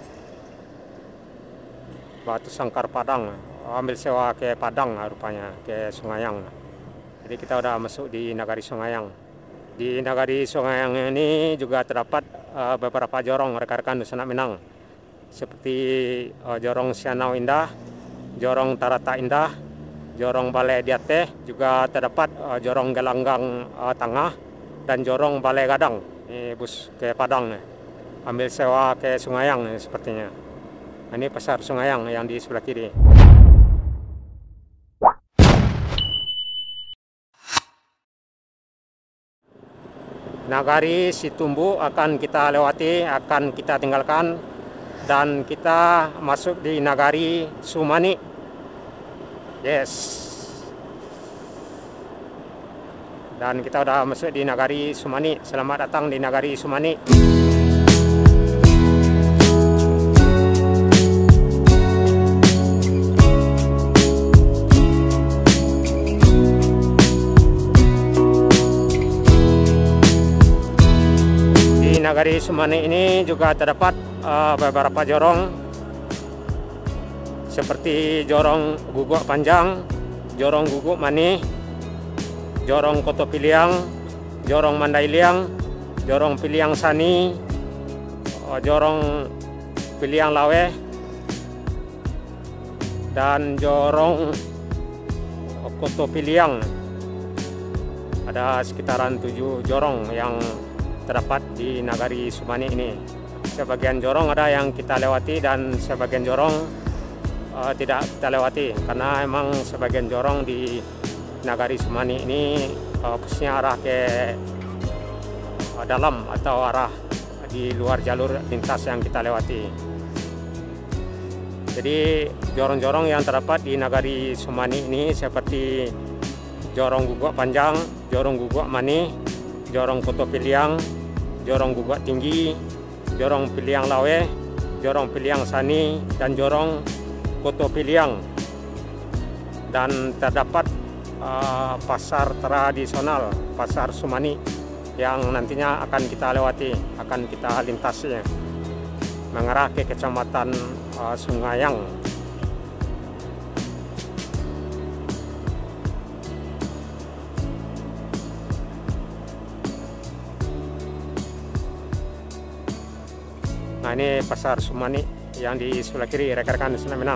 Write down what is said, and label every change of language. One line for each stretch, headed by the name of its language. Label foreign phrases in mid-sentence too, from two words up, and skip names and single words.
Indonesian: Batu Sangkar Padang. Ambil sewa ke Padang rupanya, ke Sungayang. Jadi kita udah masuk di Nagari Sungayang. Di Nagari Sungayang ini juga terdapat beberapa jorong rekan-rekan Nusa Minang, seperti jorong Sianau Indah, jorong Tarata Indah, jorong Balai Diateh, juga terdapat jorong Gelanggang Tengah, dan jorong Balai Gadang. Ini bus ke Padang, ambil sewa ke Sungayang sepertinya. Ini pasar Sungayang yang di sebelah kiri. Nagari Situmbu akan kita lewati, akan kita tinggalkan, dan kita masuk di Nagari Sumani. Yes. Dan kita udah masuk di Nagari Sumani. Selamat datang di Nagari Sumani. Nagari Sumani ini juga terdapat beberapa jorong, seperti jorong Guguk Panjang, jorong Guguk Mani, jorong Koto Piliang, jorong Mandailiang, jorong Piliang Sani, jorong Piliang Lawe, dan jorong Koto Piliang. Ada sekitaran 7 jorong yang terdapat di Nagari Sumani ini. Sebagian jorong ada yang kita lewati dan sebagian jorong tidak kita lewati, karena emang sebagian jorong di Nagari Sumani ini khususnya arah ke dalam atau arah di luar jalur lintas yang kita lewati. Jadi jorong-jorong yang terdapat di Nagari Sumani ini seperti jorong Guguk Panjang, jorong Guguk Mani, jorong Koto Piliang, jorong Guguk Tinggi, jorong Piliang Lawe, jorong Piliang Sani, dan jorong Koto Piliang. Dan terdapat pasar tradisional, pasar Sumani, yang nantinya akan kita lewati, akan kita lintasi mengarah ke Kecamatan Sungayang. Nah, ini pasar Sumani yang di sebelah kiri rekan-rekan Nusa Minang.